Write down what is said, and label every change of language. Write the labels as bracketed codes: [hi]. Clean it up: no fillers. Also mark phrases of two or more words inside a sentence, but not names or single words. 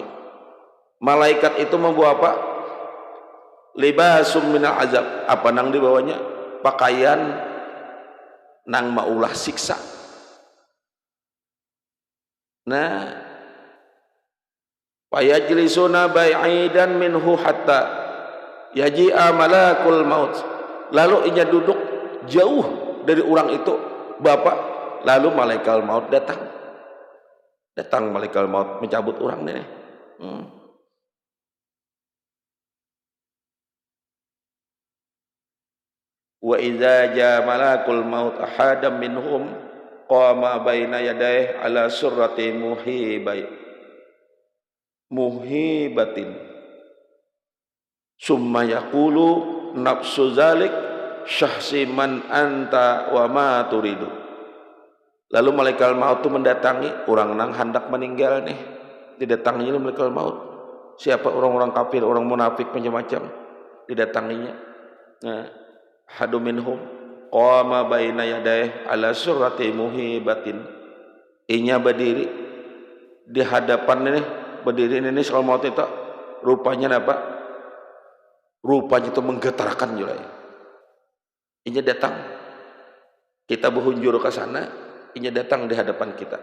[bjn] Malaikat itu membawa apa? [ar] لباس من العذاب. [bjn] Apa nang dibawanya? Pakaian nang maulah siksa. [ar] Nah, فيجلسون بعيدا منه حتى يجيء ملك الموت. [bjn] Lalu ia duduk jauh dari orang itu, Bapak. Lalu malaikat maut datang. Datang malaikat maut mencabut orang ini. [ar] وإذا جاء ملك الموت أحدا منهم قام بين يديه على صورة مهيبة ثم يقول نفس ذلك الشخص من أنت وما تريد. [bjn] Lalu malaikat maut itu mendatangi orang nang hendak meninggal nih, didatangi malaikat maut siapa orang-orang kafir, orang munafik macam-macam didatanginya. Nah, [ar] أحد منهم قام بين يديه على صورة مهيبة. [bjn] Inya berdiri di hadapan ini, berdiri ini soal maut itu rupanya apa? Rupanya itu menggetarkan juga. Inya datang, kita berhunjur ke sana, inya datang di hadapan kita.